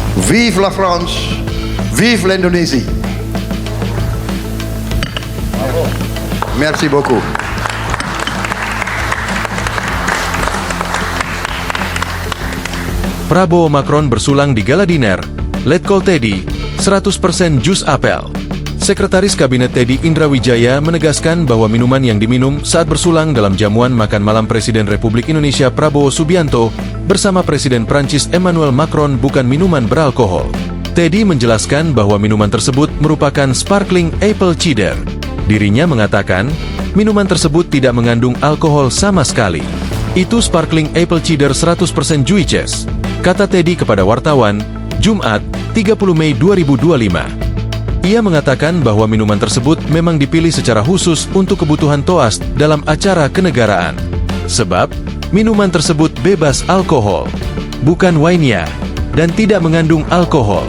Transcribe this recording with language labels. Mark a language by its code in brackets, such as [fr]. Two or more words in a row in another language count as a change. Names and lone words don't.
[fr] Vive la France, vive l'Indonésie. Merci beaucoup. [id] Prabowo Macron bersulang di [en] gala diner, [id] Letkol Teddy, 100% jus apel. Sekretaris Kabinet Teddy Indra Wijaya menegaskan bahwa minuman yang diminum saat bersulang dalam jamuan makan malam Presiden Republik Indonesia Prabowo Subianto bersama Presiden Prancis Emmanuel Macron bukan minuman beralkohol. Teddy menjelaskan bahwa minuman tersebut merupakan [en] sparkling apple cider. [id] Dirinya mengatakan, minuman tersebut tidak mengandung alkohol sama sekali. [en] Itu sparkling apple cider 100% juices, [id] kata Teddy kepada wartawan, Jumat, 30 Mei 2025. Ia mengatakan bahwa minuman tersebut memang dipilih secara khusus untuk kebutuhan Toast dalam acara kenegaraan. Sebab, minuman tersebut bebas alkohol, bukan wine-nya, dan tidak mengandung alkohol.